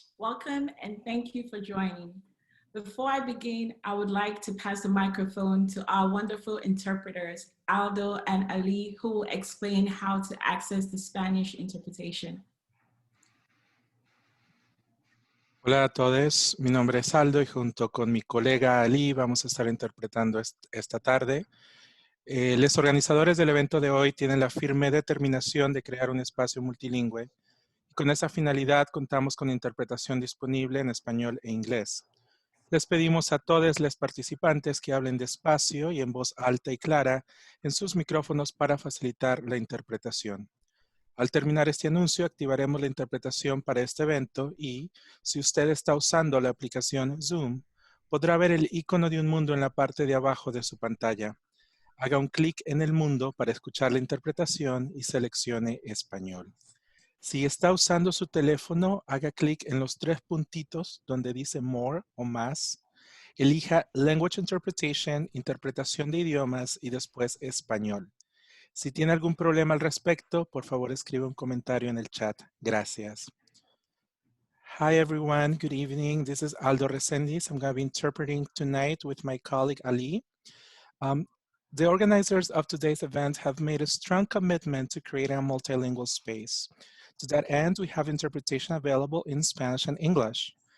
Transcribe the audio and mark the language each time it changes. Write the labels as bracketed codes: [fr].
[en] Welcome and thank you for joining. Before I begin, I would like to pass the microphone to our wonderful interpreters, Aldo and Ali, who will explain how to access the Spanish interpretation. [es] Hola a todos, mi nombre es Aldo y junto con mi colega Ali vamos a estar interpretando esta tarde. Los organizadores del evento de hoy tienen la firme determinación de crear un espacio multilingüe. Con esa finalidad contamos con interpretación disponible en español e inglés. Les pedimos a todos los participantes que hablen despacio y en voz alta y clara en sus micrófonos para facilitar la interpretación. Al terminar este anuncio, activaremos la interpretación para este evento y, si usted está usando la aplicación Zoom, podrá ver el icono de un mundo en la parte de abajo de su pantalla. Haga un clic en el mundo para escuchar la interpretación y seleccione español. Si está usando su teléfono, haga clic en los tres puntitos donde dice More o Más. Elija Language Interpretation, Interpretación de idiomas y después Español. Si tiene algún problema al respecto, por favor escribe un comentario en el chat. Gracias. [en] Hi everyone, good evening. This is Aldo Resendiz. I'm going to be interpreting tonight with my colleague Ali. The organizers of today's event have made a strong commitment to creating a multilingual space. To that end, we have interpretation available in Spanish and English.